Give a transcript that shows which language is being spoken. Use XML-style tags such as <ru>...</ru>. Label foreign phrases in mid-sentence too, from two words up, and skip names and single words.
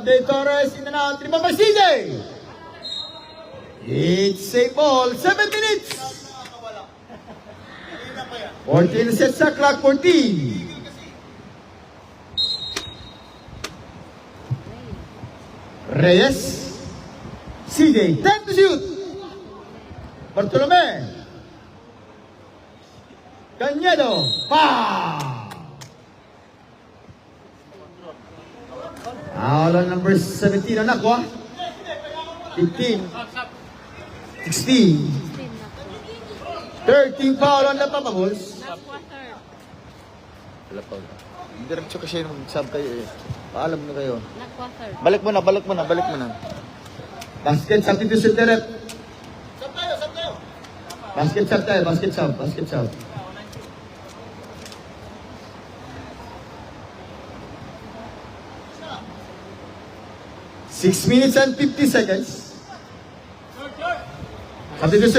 <en>De Torres in and out. Rebound by CJ. It's a ball. 7 minutes. 14 sets sa clock. 14. Reyes. CJ, 10 to shoot. Bartolome. Cañedo. Foul on number 17 on Nakwa. 15. 16. 13 foul on the Papa Bulls. Nakwa third.</en> <tl>Wala pa. Diretso kasi mag-sub kayo eh. Paalam na kayo.</tl> <en>Nakwa third.</en> <tl>Balik mo na.</tl> <en>Basket substitution direct. Basket sub. 6 minutes and 50 seconds.</en>